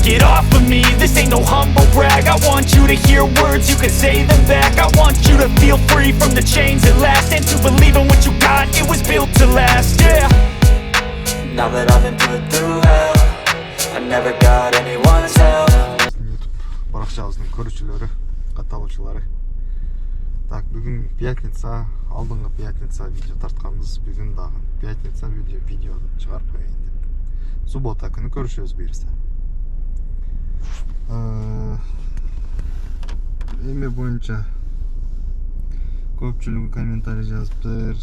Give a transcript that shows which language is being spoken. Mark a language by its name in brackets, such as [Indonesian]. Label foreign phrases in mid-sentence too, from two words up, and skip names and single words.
[English] Get off of me, this ain't no humble brag. I want you to hear words, you can say them back. I want you to feel free from the chains at last, and to believe in what you got, it was built to last, yeah. Now that I've been put through hell, I never got anyone's help. [Kyrgyz] Баракчабыздын көрүүчүлөрү, катталуучулары. Так, бүгүн пятница, алдыңкы пятница видео тартканбыз. Бүгүн дагы пятница видео чыгарып коеюн деп. Суббота күнү көрүшөбүз буюрса. Эме боюнча көпчүлүгү комментарий жазыптыр.